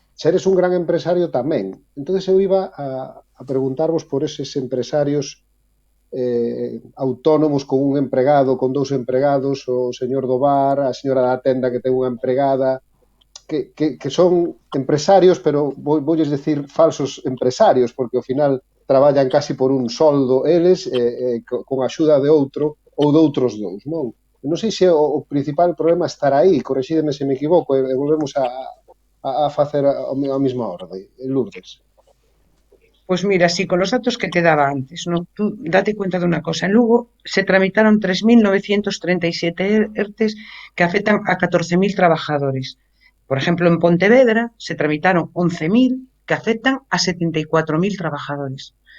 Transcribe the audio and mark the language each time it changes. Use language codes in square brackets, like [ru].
[gl] Se eres un gran empresario tamén. Entón eu iba a preguntarvos por eses empresarios autónomos con un empregado, con dous empregados, o señor do bar, a señora da tenda que ten unha empregada, que son empresarios, pero voulles decir falsos empresarios, porque ao final traballan casi por un soldo eles, con a axuda de outro ou de outros dous, non? Non sei se o principal problema estará aí, correxídeme se me equivoco, e volvemos a facer a mesma orde. Lourdes. [es] Pues mira, sí, con los datos que te daba antes, ¿no? Tú date cuenta de una cosa. En Lugo se tramitaron 3.937 ERTEs que afectan a 14.000 trabajadores. Por ejemplo, en Pontevedra se tramitaron 11.000 que afectan a 74.000 trabajadores.